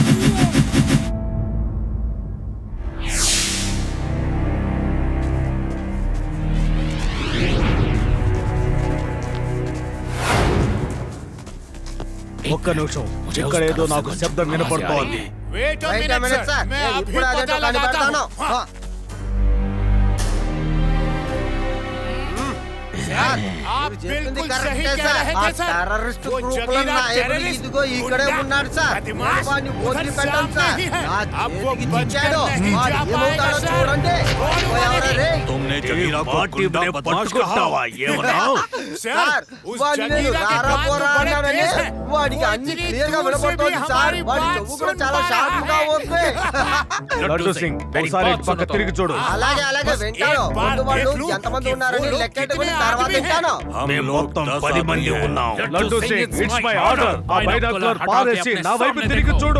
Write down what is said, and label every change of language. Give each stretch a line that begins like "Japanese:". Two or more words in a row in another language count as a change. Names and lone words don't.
Telugu: ఒక్క నిమిషం, ఇక్కడ ఏదో నాకు శబ్దం వినపడుతోంది.
English: wait a
Telugu: వెయిట్
English: मिनट
Telugu: సార్,
Hindi: मैं अभी
Telugu: ఇప్పుడు అదేంటో
Hindi: पता लगाता
Telugu: కనిపెడతాను.
Hindi: हूँ। आप बिल्कुल सही कह रहे थे सर।
Telugu: టెర్రరిస్ట్
Hindi: वो
Telugu: గ్రూపుల
Hindi: जगीरा
Telugu: నాయకుడు
Hindi: टेररिस्ट
Telugu: ఇదిగో ఇక్కడే ఉన్నాడు సార్.
Hindi: बदमाश
Telugu: వాడిని
Hindi: उधर
Telugu: వదిలిపెట్టండి
Hindi: सामने
Telugu: సార్.
Hindi: ही है।
Telugu: నా
Hindi: अब वो
Telugu: చేతికి
Hindi: बचकर
Telugu: చిక్కాడు.
Hindi: नहीं
Telugu: వాడు
Hindi: जा पाएगा
Telugu: ఏమవుతాడో
Hindi: सर।
Telugu: చూడండి. పోయావరా రే?
Hindi: तुमने जगीरा को गुंडा बदमाश कहा, ये बताओ।
Telugu: సార్,
Hindi: उस
Telugu: వాడిని నేను
Hindi: जगीरा के
Telugu: రారా
Hindi: कान
Telugu: పోరా
Hindi: तो बड़े
Telugu: అన్నానని
Hindi: तेज हैं।
Telugu: వాడికి
Hindi: वो
Telugu: అన్ని
Hindi: इतनी
Telugu: క్లియర్ గా
Hindi: दूर से भी
Telugu: వినపడుతోంది సార్.
Hindi: हमारी
Telugu: వాడి
Hindi: बात
Telugu: చెవు కూడా
Hindi: सुन
Telugu: చాలా
Hindi: पा
Telugu: షార్ప్ గా
Hindi: रहा
Telugu: ఉంది. లడ్డు సింగ్, ఒకసారి ఇటు పక్క తిరిగి చూడు. అలాగే అలాగే వింటాను. ముందు వాళ్ళు ఎంతమంది ఉన్నారని లెక్కెట్టుకుని తర్వాత వింటాను. మేము మొత్తం 10 మంది ఉన్నాం. లడ్డు సింగ్,
English: it's my order.
Telugu: ఆ బైనాక్యులర్ పారేసి నా వైపు తిరిగి చూడు.